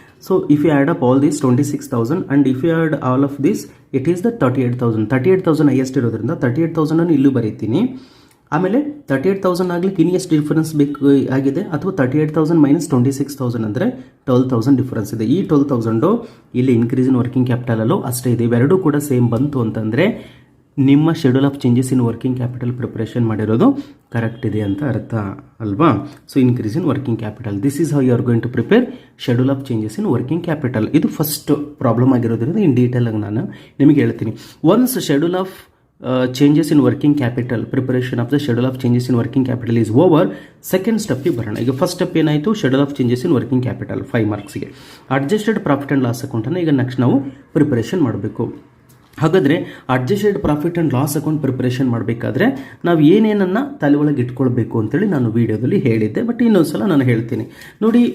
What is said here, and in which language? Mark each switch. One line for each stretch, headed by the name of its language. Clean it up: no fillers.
English: So if you add up all this 26,000 and if you add all of this, it is the 38,000 highest
Kannada: ಇರೋದ್ರಿಂದ 38,000 ಅನ್ನು ಇಲ್ಲೂ ಬರೀತೀನಿ. ಆಮೇಲೆ 38,000 ಆಗ್ಲಿಕ್ಕೆ ಇನ್ನು ಎಷ್ಟು ಡಿಫರೆನ್ಸ್ ಬೇಕು ಆಗಿದೆ, ಅಥವಾ 38,000 ಮೈನಸ್ 26,000 ಅಂದರೆ 12,000 ಡಿಫರೆನ್ಸ್ ಇದೆ. ಈ 12,000 ಇಲ್ಲಿ ಇನ್ಕ್ರೀಸ್ ಇನ್ ವರ್ಕಿಂಗ್ ಕ್ಯಾಪಿಟಲಲ್ಲೂ ಅಷ್ಟೇ ಇದೆ. ಇವೆರಡೂ ಕೂಡ ಸೇಮ್ ಬಂತು ಅಂತಂದರೆ ನಿಮ್ಮ schedule of changes in working capital preparation ಮಾಡಿರೋದು ಕರೆಕ್ಟ್ ಇದೆ ಅಂತ ಅರ್ಥ ಅಲ್ವಾ.
English: So increase in working capital, this is how you are going to prepare schedule of changes in working capital.
Kannada: ಇದು ಫಸ್ಟ್ ಪ್ರಾಬ್ಲಮ್ ಆಗಿರೋದ್ರಿಂದ ಇನ್ ಡೀಟೇಲ್ ಆಗಿ ನಾನು ನಿಮಗೆ ಹೇಳ್ತೀನಿ.
English: once schedule of changes in working capital, preparation of the schedule of changes in working capital is over,
Kannada: second ಸ್ಟೆಪ್ಗೆ ಬರೋಣ. ಈಗ first step ಏನಾಯಿತು, schedule of changes in working capital 5 ಮಾರ್ಕ್ಸ್ಗೆ. Adjusted profit and loss ಅಕೌಂಟನ್ನು ಈಗ next ನಾವು preparation ಮಾಡಬೇಕು. ಹಾಗಾದರೆ adjusted profit and loss account preparation ಮಾಡಬೇಕಾದ್ರೆ ನಾವು ಏನೇನನ್ನು ತಲೆ ಒಳಗೆ ಇಟ್ಕೊಳ್ಬೇಕು ಅಂತೇಳಿ ನಾನು ವಿಡಿಯೋದಲ್ಲಿ ಹೇಳಿದ್ದೆ, ಬಟ್ ಇನ್ನೊಂದ್ಸಲ ನಾನು ಹೇಳ್ತೀನಿ ನೋಡಿ.